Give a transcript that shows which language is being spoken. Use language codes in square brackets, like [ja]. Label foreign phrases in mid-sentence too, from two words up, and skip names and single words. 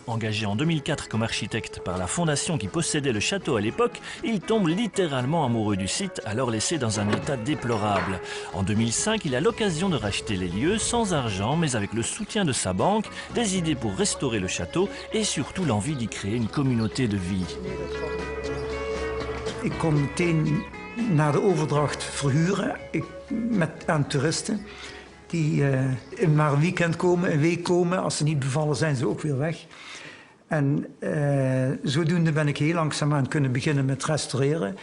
[fr] Engagé en 2004 comme architecte par la fondation qui possédait le château à l'époque, il tombe littéralement amoureux du site, alors laissé dans un état déplorable. En 2005, il a l'occasion de racheter les lieux sans argent, mais avec le soutien de sa banque, des idées pour restaurer le château et surtout l'envie d'y créer une communauté de vie. [nl] Ik kon meteen na de overdracht verhuren aan toeristen die maar een weekend komen, een week komen. Als ze niet bevallen zijn ze ook weer weg. En zodoende ben ik heel langzaamaan kunnen beginnen met restaureren.